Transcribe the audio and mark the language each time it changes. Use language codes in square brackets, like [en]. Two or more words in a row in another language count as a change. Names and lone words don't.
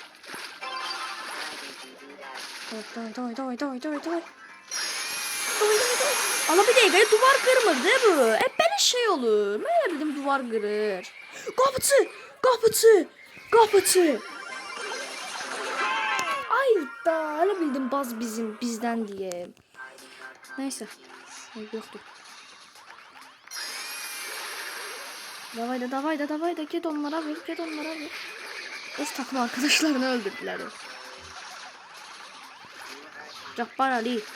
[az] Davay. Ala bir dəqiqə, duvar qırmırdı bu. Belə şey olur. Mən elə bildim duvar qırır. Qapıçı. Ay da, elə bildim baz bizdən diye. [tr] Neyse. Yoktu. Davay da. [az] Get onlara ver. [tr] Öz takım arkadaşlarını öldürdüler. Cabbar Ali.